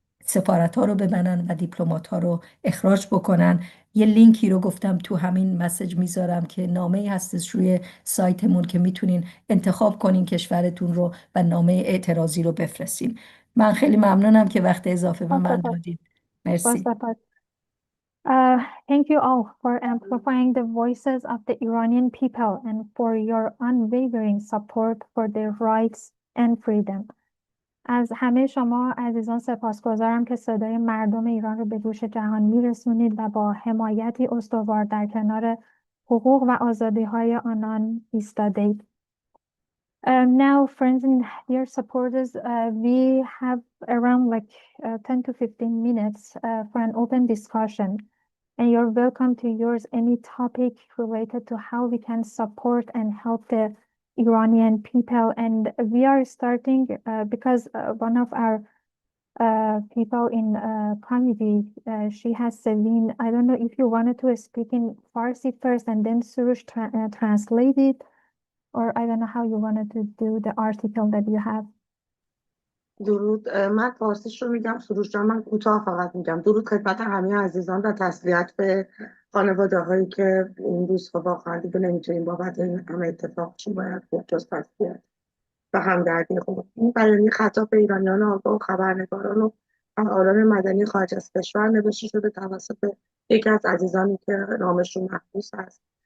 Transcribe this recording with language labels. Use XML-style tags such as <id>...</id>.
<fa>سفارت ها رو ببنن و دیپلمات ها رو اخراج بکنن. یه لینکی رو گفتم تو همین مسیج میذارم که نامه هستش روی سایتمون که میتونین انتخاب کنین کشورتون رو و نامه اعتراضی رو بفرستین. من خیلی ممنونم که وقت اضافه به من دادید. مرسی.</fa> <en>Thank you all for amplifying the voices of the Iranian people and for your unwavering support for their rights and freedom.</en> <fa>از همه شما عزیزان سپاسگزارم که صدای مردم ایران رو به گوش جهان میرسونید و با حمایتی استوار در کنار حقوق و آزادی‌های آنان ایستادید.</fa> <en>Now, friends and dear supporters, we have around 10 to 15 minutes for an open discussion. And you're welcome to use any topic related to how we can support and help the Iranian people. And we are starting because one of our people in committee, she has Celine. I don't know if you wanted to speak in Farsi first and then Surush translate it, or I don't know how you wanted to do the article that you have.</en> <fa>درود. من فارسیش رو میگم، سروش جان من کوتاه فقط میگم. درود خدمت همه عزیزان و تسلیت به خانواده هایی که این روز واقعا دیگه نمیتونیم بابت این همه اتفاق چی باید بود جز تسلیت و همدردی خود. این بیانیه خطاب به ایرانیان آگاه و خبرنگاران و فعالان مدنی خارج از کشور نوشته شده توسط یکی از عزیزانی که نامشون محبوس است.</fa>